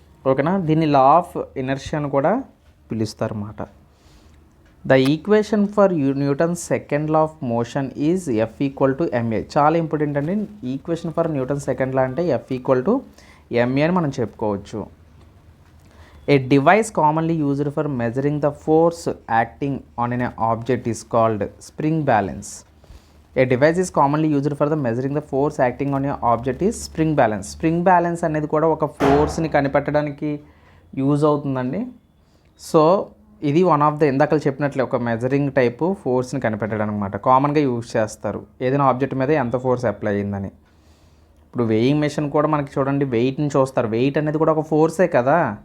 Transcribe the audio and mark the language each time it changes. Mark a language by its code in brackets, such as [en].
[te] ఓకేనా, దీన్ని law of inertia అని కూడా పిలుస్తారు అన్నమాట. [en] The equation for Newton's second law of motion is F equal to ma. [te] చాలా ఇంపార్టెంట్ అండి, ఈక్వేషన్ ఫర్ న్యూటన్ సెకండ్ లా అంటే F ఈక్వల్ టు ma అని మనం చెప్పుకోవచ్చు. [en] A device commonly used for measuring the force acting on an object is called spring balance. A device is commonly used for the measuring the force acting on an object is spring balance. [te] Spring balance అనేది కూడా ఒక ఫోర్స్ని కనిపెట్టడానికి use అవుతుందండి. So ఇది [en] one of the, [te] ఇందాక చెప్పినట్లే ఒక measuring type ఫోర్స్ని కనిపెట్టడానికి అనమాట. కామన్గా యూజ్ చేస్తారు ఏదైనా ఆబ్జెక్ట్ మీద ఎంత ఫోర్స్ అప్లై అయ్యిందని. ఇప్పుడు వెయింగ్ మెషిన్ కూడా మనకి చూడండి, వెయిట్ని చూస్తారు, వెయిట్ అనేది కూడా ఒక ఫోర్సే కదా.